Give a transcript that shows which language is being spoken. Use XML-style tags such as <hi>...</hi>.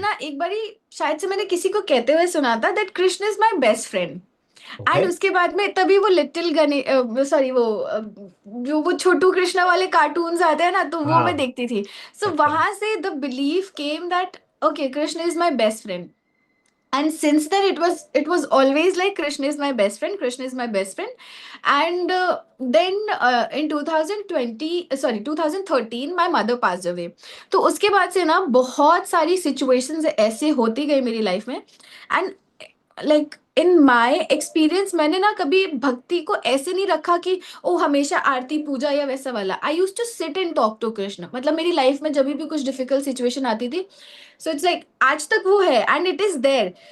<hi>ना एक बारी शायद से मैंने किसी को कहते हुए सुना था</hi> <en>That Krishna is my best friend. Okay.</en> <hi>And उसके बाद में तभी वो लिटिल गणे सॉरी जो वो छोटू कृष्णा वाले कार्टून्स आते हैं ना, तो वो मैं हाँ। देखती थी. सो अच्छा। वहां से</hi> <en>The belief came that okay, Krishna is my best friend. And since then it was always like Krishna is my best friend, Krishna is my best friend. And then in 2020 sorry 2013 my mother passed away.</en> <hi>तो उसके बाद से ना बहुत सारी situations ऐसे होती गई मेरी लाइफ में.</hi> <en>and like in my experience</en> <hi>मैंने ना कभी भक्ति को ऐसे नहीं रखा कि ओ हमेशा आरती पूजा या वैसा वाला.</hi> <en>I use to sit and talk to Krishna.</en> <hi>मतलब मेरी लाइफ में जब भी कुछ डिफिकल्ट सिचुएशन आती थी,</hi> <en>so it's like</en> <hi>आज तक वो है</hi> <en>And it is there.</en>